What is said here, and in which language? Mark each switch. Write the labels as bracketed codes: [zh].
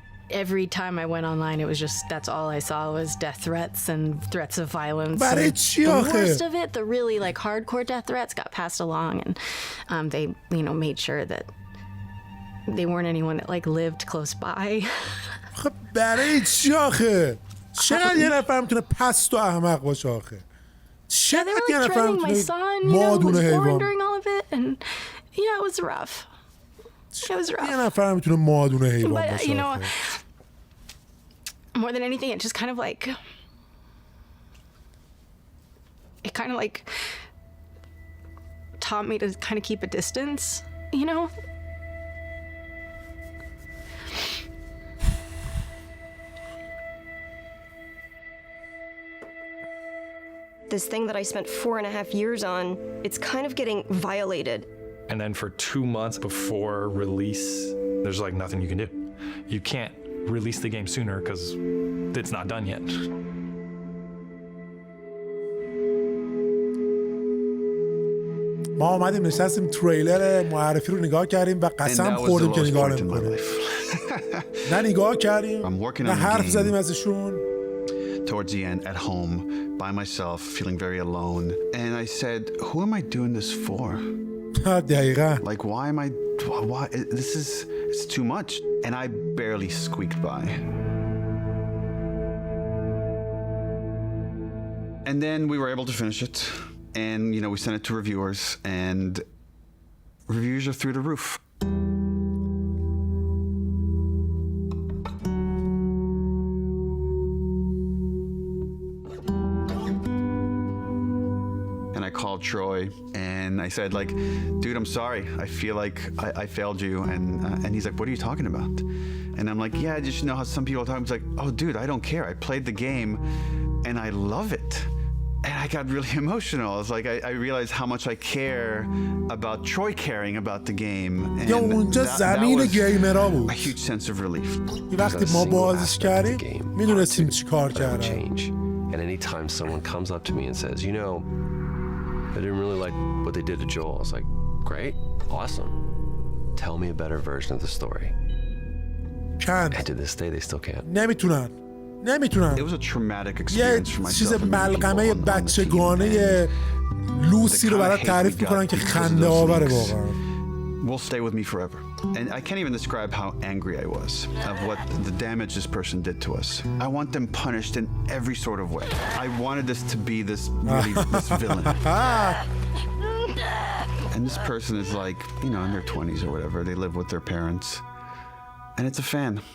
[en] Every time I went online, it was just, that's all I saw was death threats and threats of violence. But And it's the worst of it, the really like hardcore death threats got passed along, and they, you know, made sure that they weren't anyone that like lived close by. [fa] خب برای چی آخه؟ چقدر یه نفر میتونه پست و احمق باشه آخه؟ چقدر یه نفر میتونه مادون حیوان [en] during all of it, and you know, it was rough. It was rough. [fa] یه نفر میتونه مادون حیوان [en] But [fa] باشه [en] you know, [fa] آخه. [en] more than anything, it just kind of like, it kind of like taught me to kind of keep a distance, you know? This thing that I spent 4.5 years on, it's kind of getting violated. And then for 2 months before release, there's like nothing you can do. You can't release the game sooner because it's not done yet. [fa] ما آمدیم نشستیم تریلر معرفی رو نگاه کردیم و قسم خوردیم که نگاه نمی‌کنیم. نه نگاه کردیم نه حرف زدیم ازشون. [en] Towards the end, at home, by myself, feeling very alone. And I said, who am I doing this for? [fa] دقیقاً. [en] Like, why am I, why, it's too much. And I barely squeaked by. And then we were able to finish it. And, you know, we sent it to reviewers, and reviews are through the roof. And I called Troy and I said, like, dude, I'm sorry. I feel like I failed you. And he's like, what are you talking about? And I'm like, yeah, just you know how some people talk. He's like, oh, dude, I don't care. I played the game and I love it. And I got really emotional. I was like, I realized how much I care about Troy caring about the game. And that was a huge sense of relief. [fa] وقتی ما بازیش کردیم میدونستیم چی کار کردیم. [en] And anytime someone comes up to me and says, you know, I didn't really like what they did to Joel. I was like, great, awesome. Tell me a better version of the story. Can't. And to this day, they still can't. [fa] نمیتونن. [en] It was a traumatic experience for myself. [fa] چیز ملغمه بچگانه لوسی رو برات تعریف میکنن که خنده آوره واقعا. [en] Will stay with me forever. And I can't even describe how angry I was of what the damage this person did to us. I want them punished in every sort of way. I wanted this to be this villain. And this person is like, you know, in their 20s or whatever. They live with their parents. And it's a fan.